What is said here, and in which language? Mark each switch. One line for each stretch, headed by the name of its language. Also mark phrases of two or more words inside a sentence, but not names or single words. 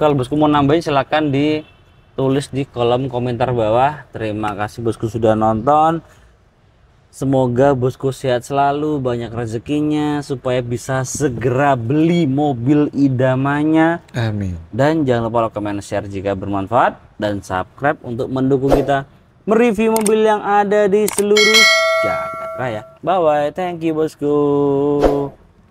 Indonesian: Kalau bosku mau nambahin silahkan ditulis di kolom komentar bawah. Terima kasih bosku sudah nonton. Semoga bosku sehat selalu, banyak rezekinya, supaya bisa segera beli mobil idamannya. Amin. Dan Dan jangan lupa
English: like, comment, share
Indonesian: jika bermanfaat, dan subscribe untuk mendukung kita mereview mobil yang ada di seluruh jagat raya.
English: Bye bye, thank you bosku.